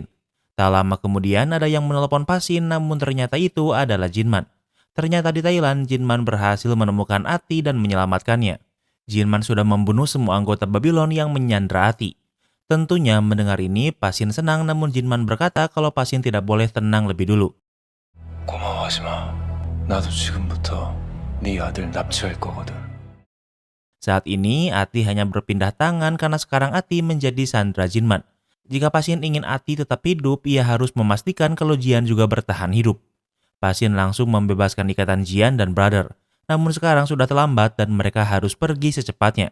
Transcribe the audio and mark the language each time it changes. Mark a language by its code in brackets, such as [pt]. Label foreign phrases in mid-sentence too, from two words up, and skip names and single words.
[id] Tak lama kemudian ada yang menelpon pasien namun ternyata itu adalah Jinman. Ternyata di Thailand, Jinman berhasil menemukan Ati dan menyelamatkannya. Jinman sudah membunuh semua anggota Babylon yang menyandra Ati. Tentunya mendengar ini, pasien senang namun Jinman berkata kalau pasien tidak boleh tenang lebih dulu. [ko] 고마워하지 마. 나도 지금부터 네 아들 납치할 거거든. [id] Saat ini, Ati hanya berpindah tangan karena sekarang Ati menjadi sandera Jinman. Jika pasien ingin Ati tetap hidup, ia harus memastikan kalau Jian juga bertahan hidup. Pasien langsung membebaskan ikatan Jian dan Brother. Namun sekarang sudah terlambat dan mereka harus pergi secepatnya.